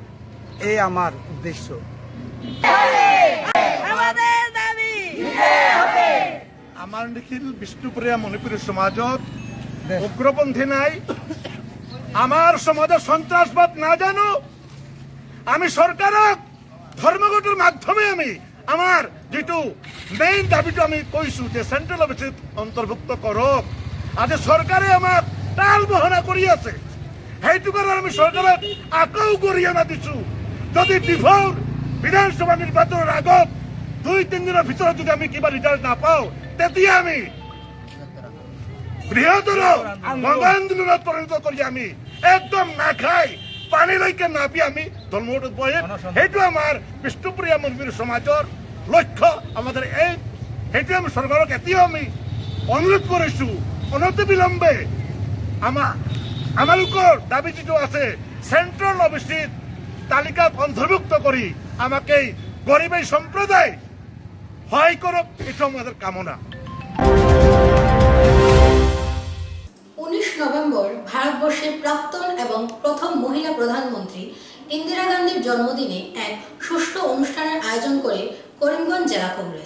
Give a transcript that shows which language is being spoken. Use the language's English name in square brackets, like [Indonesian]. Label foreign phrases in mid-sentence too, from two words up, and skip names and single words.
[Assamese] এই আমাৰ উদ্দেশ্য। আমাৰ নিখিল বিষ্ণুপ্ৰিয়া মণিপুৰী সমাজত উগ্ৰপন্থী নাই, আমাৰ সমাজত সন্ত্ৰাসবাদ নাজানো। আমি সরকারক ধর্মঘটের মাধ্যমে আমি আমার যেটু মেইন দাবিটো আমি কৈছো যে সেন্ট্রাল অফিসত অন্তর্ভুক্ত করক। আজ সরকারে আমার টাল বহনা কৰি আছে, সেইটো কাৰণে আমি সরকারক আকৌ গৰিহণা দিছো। যদি বিফল বিধানসভা নির্বাচনের আগত 2-3 দিনের ভিতৰত যদি আমি কিবা রিজাল্ট নাপাওঁ, তেতিয়া আমি বৃহত্তৰ আন্দোলনত পৰিণত কৰি আমি একদম নাখাই পানীলৈকে নাপি আমি ধর্মঘটত বহিম। সেইটো আমাৰ বিষ্ণুপ্ৰিয়া মণিপুৰী সমাজৰ লক্ষ্য, আমাদের এই সেইটো আমি সরকারক এতিয়াও আমি অনুরোধ কৰিছো, অনতি বিলম্বে আমালোকৰ দাবী যিটো আছে সেন্ট্রাল অফিসত তালিকাত অন্তর্ভুক্ত কৰি আমাকে গরিব এই সম্প্রদায় সহায় করক, এটা আমাদের কামনা। [Bangla] 19 নভেম্বর ভারতবর্ষের প্রাক্তন এবং প্রথম মহিলা প্রধানমন্ত্রী ইন্দিরা গান্ধীর জন্মদিনে এক সুষ্ঠু অনুষ্ঠানের আয়োজন করে করিমগঞ্জ জেলা কংগ্রেস।